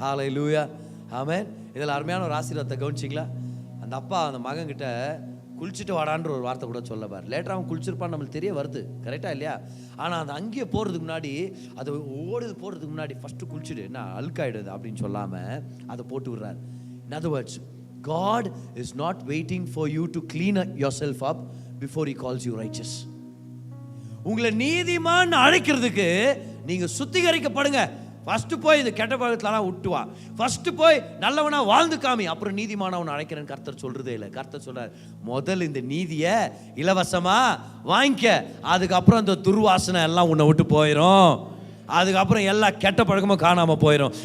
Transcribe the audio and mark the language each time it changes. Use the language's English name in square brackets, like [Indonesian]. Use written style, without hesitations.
[Tamil] ஹல்லேலூயா, ஆமென். இதில் அருமையான ஒரு ஆசீர்வாதத்தை கவனிச்சிங்களா? அந்த அப்பா அந்த மகன்கிட்ட குளிச்சுட்டு வாடான்ற ஒரு வார்த்தை கூட சொல்லப்பார். லேட்டர் அவன் குளிச்சிருப்பான்னு நம்மளுக்கு தெரிய வருது, கரெக்டாக இல்லையா? ஆனால் அந்த அங்கேயே போகிறதுக்கு முன்னாடி, அது போகிறதுக்கு முன்னாடி ஃபஸ்ட்டு குளிச்சுட்டு என்ன அழுக்காயிடுது அப்படின்னு சொல்லாமல் அதை போட்டு விடுறாரு. [English] In other words, God is not waiting for you to clean yourself up before He calls you righteous. [Tamil] உங்களை நீதிமான் அழைக்கிறதுக்கு நீங்கள் சுத்திகரிக்கப்படுங்க. ஃபர்ஸ்ட் போய் இந்த கெட்ட பழக்கத்தெல்லாம் விட்டுவா, ஃபர்ஸ்ட் போய் நல்லவனா வாழ்ந்து காமி, அப்புறம் நீதிமானவன் அழைக்கிறேன்னு கர்த்தர் சொல்றதே இல்லை. கர்த்தர் சொல்றார், முதல் இந்த நீதியை இலவசமா வாங்கிக்க, அதுக்கப்புறம் இந்த துர்வாசனை எல்லாம் உன்னை விட்டு போயிடும், அதுக்கப்புறம் எல்லா கெட்ட பழக்கமும் காணாம போயிடும்.